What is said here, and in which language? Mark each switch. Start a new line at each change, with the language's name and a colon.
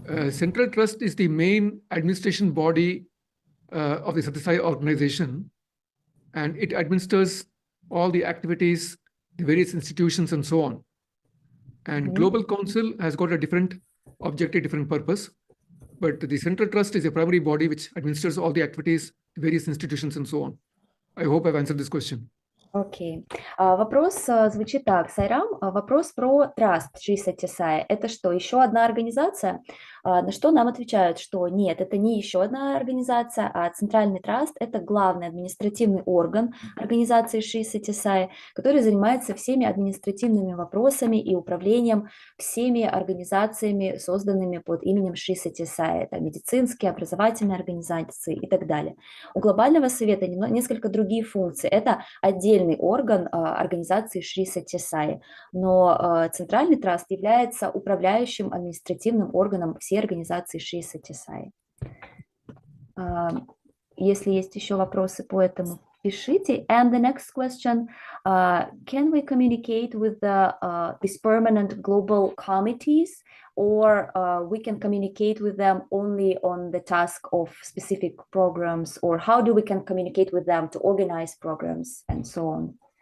English: Central Trust is the main administration body of the Satya Sai organization, and it administers all the activities, the various institutions, and so on. And Global Council has got a different objective, different purpose. But the Central Trust is a primary body which administers all the activities, the various institutions, and so on. I hope I've answered this question.
Russian: Окей. Вопрос звучит так. Сайрам, вопрос про траст Шри Сатья Саи. Это что, еще одна организация? На что нам отвечают, что нет, это не еще одна организация, а Центральный траст – это главный административный орган организации Шри Сатья Саи, который занимается всеми административными вопросами и управлением всеми организациями, созданными под именем Шри Сатья Саи. Это медицинские, образовательные организации и так далее. У Глобального совета несколько другие функции. Это отдельный орган организации Шри Сатья Саи, но Центральный траст является управляющим административным органом всей организации Шри Сатья Саи. Если есть еще вопросы по этому, пишите.
English: And the next question, can we communicate with these permanent global committees, or we can communicate with them only on the task of specific programs, or how do we can communicate with them to organize programs and so on?